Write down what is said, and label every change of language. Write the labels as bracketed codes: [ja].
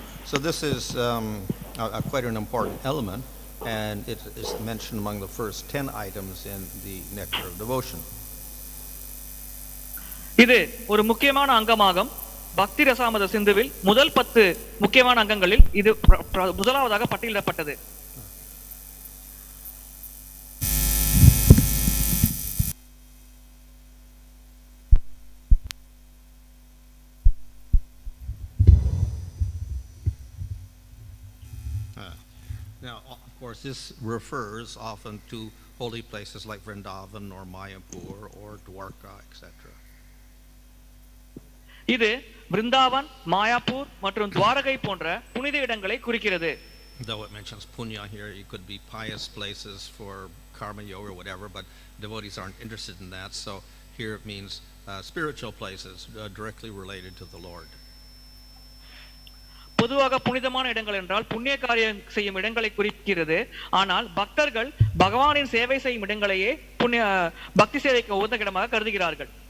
[en] So this is quite an important element, and it is mentioned among the first 10 items in the Nectar of Devotion. [ta] இது ஒரு முக்கியமான அங்கமாகும். பக்தி ரசாமத சிந்துவில் முதல் 10 முக்கியமான அங்கங்களில் இது முதலாவதாக பட்டியலிடப்பட்டது. [en] Now, of course, this refers often to holy places like Vrindavan or Mayapur or Dwarka, etc. [ta] இது விருந்தாவன், மாயாப்பூர் மற்றும் துவாரகை போன்ற புனித இடங்களை குறிக்கிறது. [en] Though it mentions puṇyān here, it could be pious places for karma yoga or whatever, but devotees aren't interested in that. So here it means spiritual places directly related to the Lord. [ta] பொதுவாக புனிதமான இடங்கள் என்றால் புண்ணிய காரியம் செய்யும் இடங்களை குறிக்கிறது. ஆனால் பக்தர்கள் பகவானின் சேவை செய்யும் இடங்களையே பக்தி சேவைக்கு உகந்த இடமாக கருதுகிறார்கள்.